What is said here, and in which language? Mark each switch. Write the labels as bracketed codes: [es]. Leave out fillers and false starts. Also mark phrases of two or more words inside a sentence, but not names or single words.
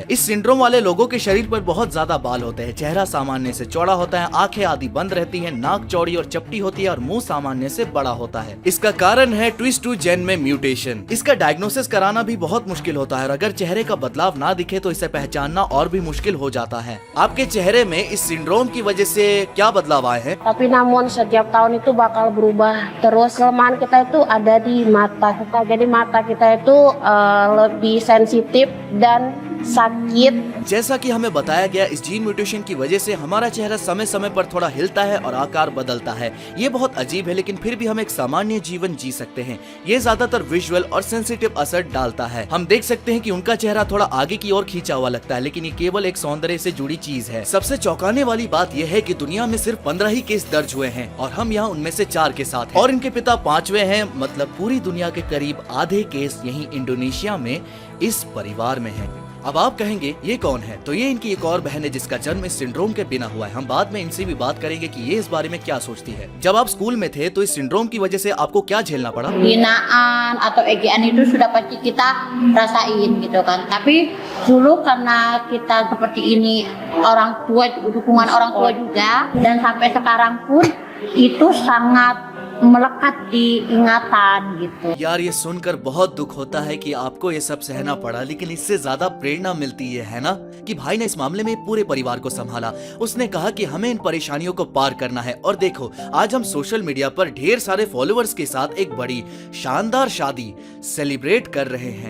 [hi] इस सिंड्रोम वाले लोगों के शरीर पर बहुत ज्यादा बाल होते हैं, चेहरा सामान्य से चौड़ा होता है, आंखें आदि बंद रहती है, नाक चौड़ी और चपटी होती है और मुंह सामान्य से बड़ा होता है। इसका कारण है ट्विस्ट2 जेन में म्यूटेशन। इसका डायग्नोसिस कराना भी बहुत मुश्किल होता है और अगर चेहरे का बदलाव ना दिखे तो इसे पहचानना और भी मुश्किल हो जाता है। आपके चेहरे में इस सिंड्रोम की वजह से क्या बदलाव आए हैं? [id] Tapi namun setiap tahun itu bakal berubah. Terus kelemahan kita itu ada di mata kita. Jadi mata kita itu lebih sensitif dan sakit. [hi] जैसा कि हमें बताया गया, इस जीन म्यूटेशन की वजह से हमारा चेहरा समय समय पर थोड़ा हिलता है और आकार बदलता है। ये बहुत अजीब है, लेकिन फिर भी हम एक सामान्य जीवन जी सकते हैं। ये ज्यादातर विजुअल और सेंसिटिव असर डालता है। हम देख सकते हैं कि उनका चेहरा थोड़ा आगे की ओर खींचा हुआ लगता है, लेकिन ये केवल एक सौंदर्य से जुड़ी चीज है। सबसे चौंकाने वाली बात यह है कि दुनिया में सिर्फ 15 ही केस दर्ज हुए हैं और हम यहाँ उनमें से 4 के साथ हैं। और इनके पिता 5वें हैं। मतलब पूरी दुनिया के करीब आधे केस यहीं इंडोनेशिया में इस परिवार में हैं। अब आप कहेंगे ये कौन है? तो ये इनकी एक और बहन है जिसका जन्म इस सिंड्रोम के बिना हुआ है। हम बाद में इनसे भी बात करेंगे कि ये इस बारे में क्या सोचती है। जब आप स्कूल में थे तो इस सिंड्रोम की वजह से आपको क्या झेलना पड़ा? [id] Hinaan atau ejean itu sudah pasti kita rasain gitu kan. Tapi dulu karena kita seperti ini, orang tua, dukungan orang tua juga, dan sampai sekarang pun itu sangat melekat di ingatan gitu। [hi] यार ये सुनकर बहुत दुख होता है कि आपको ये सब सहना पड़ा, लेकिन इससे ज्यादा प्रेरणा मिलती है ना कि भाई ने इस मामले में पूरे परिवार को संभाला। उसने कहा कि हमें इन परेशानियों को पार करना है। और देखो आज हम [en] social media [hi] पर ढेर सारे फॉलोअर्स के साथ एक बड़ी शानदार शादी सेलिब्रेट कर रहे हैं।